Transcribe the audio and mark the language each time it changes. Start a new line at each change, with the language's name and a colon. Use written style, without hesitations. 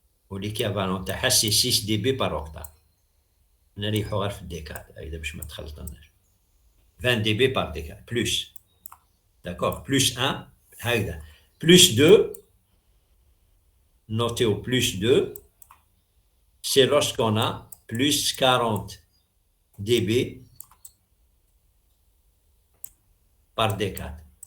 French: Ou l'équivalent à c'est 6 dB par octave.
Arabic: نريحوا غير في الديكاد إذا باش ما تخلطناش.
French: 20 dB par décade, plus. D'accord, plus 1, هكذا. Plus 2, notez au plus 2, c'est lorsqu'on a plus 40 dB par décade.